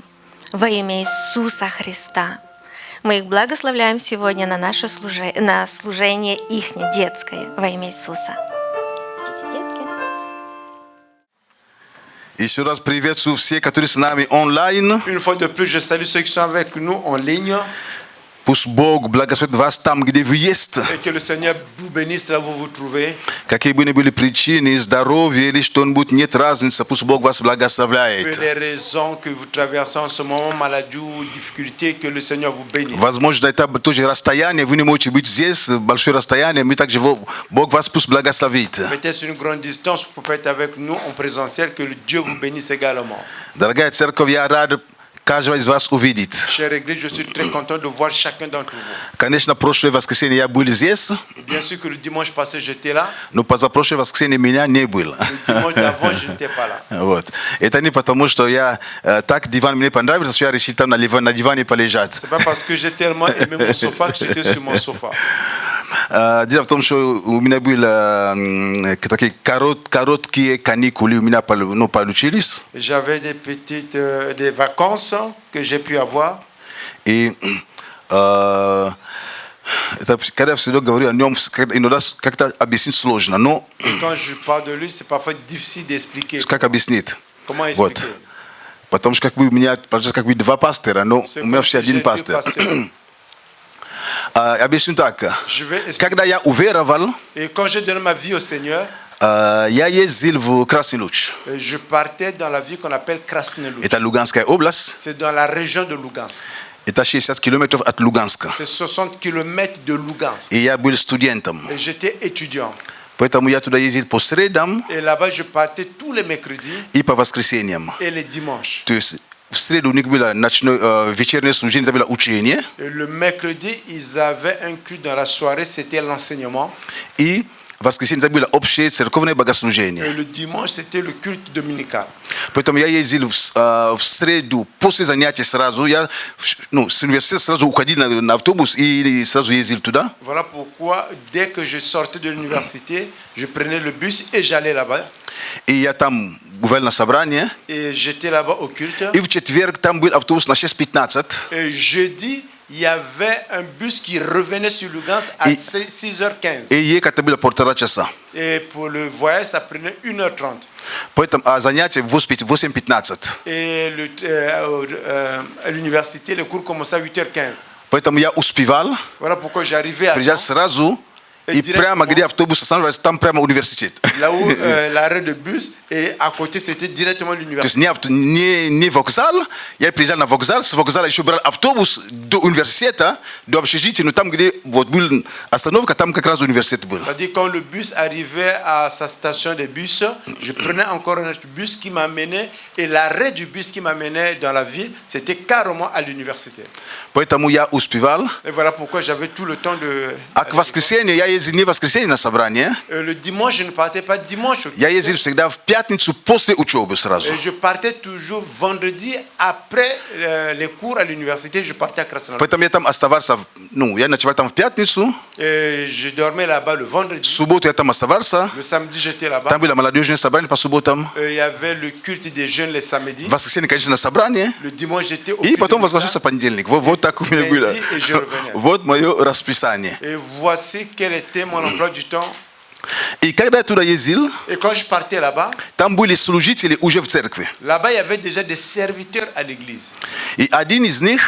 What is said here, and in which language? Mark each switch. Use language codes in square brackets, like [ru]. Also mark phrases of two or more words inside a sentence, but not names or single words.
[ru] Во имя Иисуса Христа. Мы их благословляем сегодня на наше служение ихнее, детское, во имя Иисуса. Еще раз приветствую всех, которые с нами онлайн. [fr] Une fois de plus, je salue ceux qui sont avec nous en ligne. [ru] Пусть Бог благословит вас там, где вы есть. [fr] Et que le Seigneur vous bénisse là où vous vous trouvez. [ru] Какие бы ни были причины, здоровье или что-нибудь нет разницы, пусть Бог вас [fr] Que [ru] благословляет. [fr] les raisons que vous traversez en ce moment, maladie ou difficulté, que le Seigneur vous bénisse. [ru] Возможно, это тоже расстояние, вы не можете быть здесь, большое расстояние, мы также Бог вас пусть благословит. [fr] Peut-être sur une grande distance, vous pouvez être avec nous en présentiel, que le Dieu vous bénisse également. [ru] Дорогая церковь, я рад каждого из вас увидеть. [fr] Chère Église, je suis très content de voir chacun d'entre vous. [ru] Конечно, прошлое воскресенье я был здесь, [fr] Bien sûr que le dimanche passé, j'étais là. [ru] но позапрошлое воскресенье меня не было. [fr] Le dimanche d'avant, je n'étais pas là. [ru] Вот. Это не потому, что я так диван мне понравился, что я решил там на диване полежать. [fr] C'est pas parce que j'ai tellement aimé mon sofa que j'étais sur mon sofa. [ru] Дело в том, что у меня были такие короткие каникулы, у меня получились. [fr] J'avais des petites des vacances que j'ai pu avoir. [ru] И это, когда я всегда говорю о нем, иногда как-то объяснить сложно, но [fr] Quand je parle de lui, c'est parfois difficile d'expliquer. [ru] как объяснить? [fr] Comment [ru] Вот. [fr] expliquer? [ru] Потому что у меня как бы два пастора, но [fr] C'est [ru] у меня [fr] comme [ru] все [fr] si j'ai [ru] один [fr] deux [ru] пастор. [fr] pasteurs. [ru] Объясню так. [fr] Je vais expliquer. [ru] Когда я уверовал, [fr] Et quand j'ai donné ma vie au Seigneur, [ru] я ездил в Красный Луч. [fr] je partais dans la ville qu'on appelle Krasny Luch. [ru] Это Луганская область. [fr] C'est dans la région de Lugansk. [ru] Это 60 километров от Луганска. [fr] C'est 60 km de Lugansk. [ru] И я был студентом. [fr] Et j'étais étudiant. [ru] Поэтому я туда ездил по средам [fr] Et là-bas, je partais tous les mercredis [ru] и по воскресеньям. [fr] et les dimanches. [ru] То есть в среду у них было вечернее служение, это было учение. [fr] Et le mercredi, ils avaient un culte dans la soirée, c'était l'enseignement. [ru] И в воскресенье это было общее церковное [fr] Et [ru] богослужение. [fr] le dimanche, c'était le culte dominical. [ru] Поэтому я ездил в среду после занятий сразу. Я с университета сразу уходил на автобус и сразу ездил туда. [fr] Voilà pourquoi, dès que je sortais de l'université, je prenais le bus et j'allais là-bas. [ru] И я там бывал на собрании. [fr] Et j'étais là-bas au culte. [ru] И в четверг там был автобус на 6:15. [fr] Et jeudi, il y avait un bus qui revenait sur Lugansk à 6h15. [ru] И ехать это было 1,5 часа. [fr] Et pour le voyage, ça prenait 1h30. [ru] Поэтому занятие в 8:15. [fr] Et à l'université, les cours commençaient à 8h15. [ru] Поэтому я успевал [fr] Voilà pourquoi j'arrivais à [ru] приезжать [fr] temps, [ru] сразу и прямо где автобус останавливается, там прямо университет. [fr] là où l'arrêt de bus, et à côté, c'était directement [ru] То есть [fr] l'université. [ru] не вокзал, я приезжал на вокзал, с вокзала еще брал автобус до университета, до общежития, но там, где вот был остановка, там как раз университет был. [fr] C'est-à-dire quand le bus arrivait à sa station de bus, je prenais encore un autre bus qui m'amenait, et l'arrêt du bus qui m'amenait dans la ville, c'était carrément à l'université. [ru] Поэтому я успевал. [fr] Et voilà pourquoi j'avais tout le temps de... [ru] А к воскресенью я ездил не в воскресенье на собрание, [fr] Le dimanche, je ne partais pas dimanche. [ru] я ездил всегда в пятницу после учебы сразу. [fr] Et je partais toujours vendredi après les cours à l'université, je partais à Krasnodar. [ru] Поэтому я там оставался, я ночевал там в пятницу, [fr] Et je dormais là-bas le [ru] в [fr] vendredi. [ru] субботу я там оставался, [fr] Le samedi, j'étais là-bas. [ru] там было молодежное собрание по субботам, [fr] Il y avait le culte des jeunes les samedis. [ru] в воскресенье, конечно, на собрание, [fr] Le dimanche, j'étais au [ru] и [fr] culte [ru] потом [fr] de [ru] возвращался в понедельник. Вот так у меня было. [fr] Et je revenais. [ru] Вот мое расписание. [fr] Et voici quel était mon emploi du temps. [ru] И когда я туда ездил, [fr] Et quand je partais là-bas, [ru] там были служители уже в церкви. [fr] là-bas, il y avait déjà des serviteurs à l'église. [ru] И один из них,